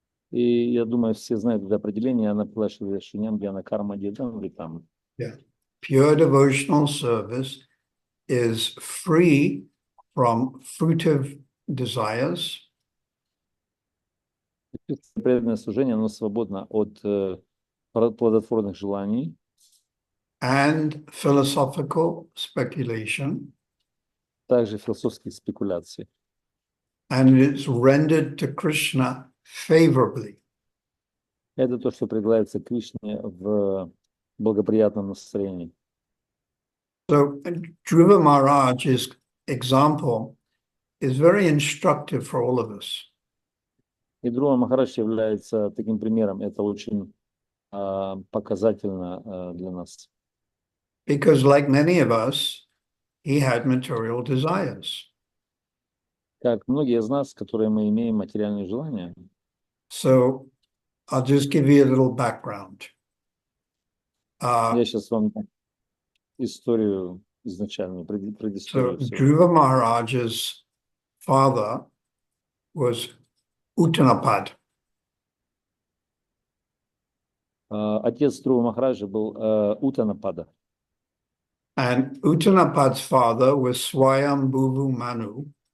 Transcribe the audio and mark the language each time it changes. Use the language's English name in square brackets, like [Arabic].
[Russian] И я думаю, все знают это определение, она приглашила Шиням Гьяна Карма Дидам Вритам. [English] Yeah. Pure devotional service is free from fruitive desires. [Russian] Преданное служение, оно свободно от плодотворных желаний [English] and philosophical speculation, [Russian] также философских спекуляций. [English] and it's rendered to Krishna favorably. [Russian] Это то, что предлагается Кришне в благоприятном настроении. [English] So Dhruva Maharaj's example is very instructive for all of us. [Russian] И Dhruva Maharaj является таким примером. Это очень показательно для нас. [English] Because like many of us, he had material desires. [Russian] Как многие из нас, которые мы имеем материальные желания. [English] So I'll just give you a little background. [Russian] Я сейчас вам историю изначальную, предысторию. [English] So Dhruva Maharaj's father was Uttanapad. [Russian] Отец Dhruva Махараджа был Уттанапада. [English] And Uttanapad's father was Swayambhuvu Manu.